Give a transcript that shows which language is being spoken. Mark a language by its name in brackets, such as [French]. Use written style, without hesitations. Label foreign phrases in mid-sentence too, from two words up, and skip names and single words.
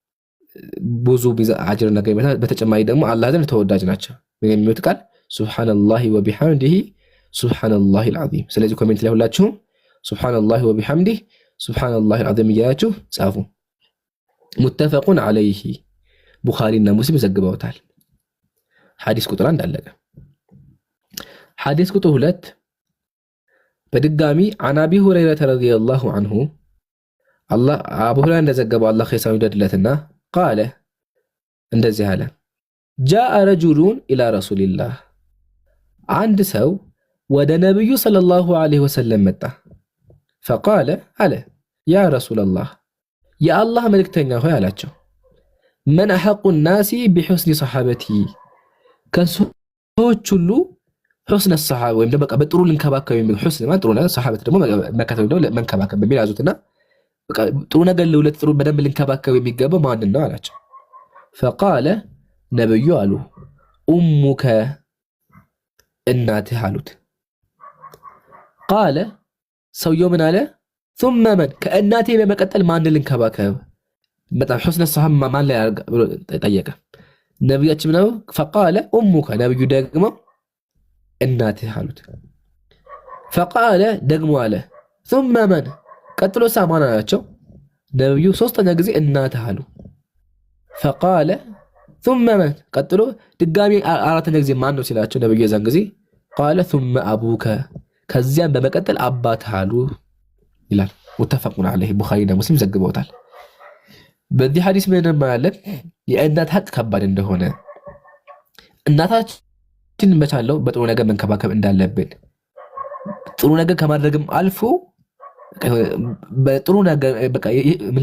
[Amharic] ብዙ አጅር እናገኝ። በተጨማሪ ደግሞ አላህ ዘንድ ተወዳጅ ናቸው የሚሉት ቃል [Arabic] سبحان الله وبحمده سبحان الله العظيم። [Amharic] ስለዚህ ኮሜንት ላይ ሁላችሁም [Arabic] سبحان الله وبحمده سبحان الله العظيم [Amharic] እያላችሁ ጻፉ። [Arabic] متفق عليه [Amharic] ቡኻሪና ሙስሊም ዘግበውታል። ሐዲስ ቁጥር 1 አለቀ። ሐዲስ ቁጥር 2 በድጋሚ [Arabic] عن أبي هريرة رضي الله عنه [Amharic] አቡ ሁረይራ እንደዘገበው አላህ ኸይሳው ይደድለትና ቃለ እንደዚህ አለ። [Arabic] جاء رجل إلى رسول الله [Amharic] አንድ ሰው ወደ ነብዩ [Arabic] صلى الله عليه وسلم [Amharic] መጣ። فقال አለ [Arabic] يا رسول الله [Amharic] የአላህ መልእክተኛ ሆይ አላቸው። [Arabic] من أحق الناس بحسن صحابتي [Amharic] ከሰዎች ሁሉ [Arabic] حسن الصحابة [Amharic] ወይም ደግሞ በጥሩ ልንከባከብ የሚል حسن ማለት ጥሩ ነው። ሰሃበት ደግሞ መከተል ደግሞ መንከባከብ በሚል ያዙትና በቃ ጥሩ ነገር ለሁለት ጥሩ በደንብ ልንከባከብ የሚገባው ማን ነው አላቸው። فقال ነብዩ አሉ ኡሙከ እናትህ አሉት። ቃለ ሰውየው ምን አለ? [Arabic] ثم من [Amharic] ከእናቴ በመቀጠል ማን ልንከባከብ? በጣም [Arabic] حسن الصحابة [Amharic] ማን ላይ ብሎ ጠየቀ። ነብያችን ነው [Arabic] فقال أمك [Amharic] ነብዩ ደግሞ እናትህ አሉት። فقال ደግሞ አለ [Arabic] ثم من [Amharic] ቀጥሎ ሳማን አላቸው። ነብዩ ሶስተኛ ጊዜ እናትህ አሉ። [Arabic] فقال ثم من [Amharic] ቀጥሎ ድጋሚ አራተኛ ጊዜ ማን ነው ሲላቸው ነብዩ የዛን ጊዜ [Arabic] قال ثم ابوك [Amharic] ከዚያም በመቀጠል አባትህ አሉ ይላል። [Arabic] متفق عليه [Amharic] ቡኻሪና ሙስሊም ዘግበውታል። በዚህ ሐዲስ ምን ማለት የእናት ሐቅ ከባድ እንደሆነ እናታችን በቻለው በጥሩ ነገር መንከባከብ እንዳለብን ጥሩ ነገር ከማድረግም አልፎ በጥሩ ነገር በቃ ምን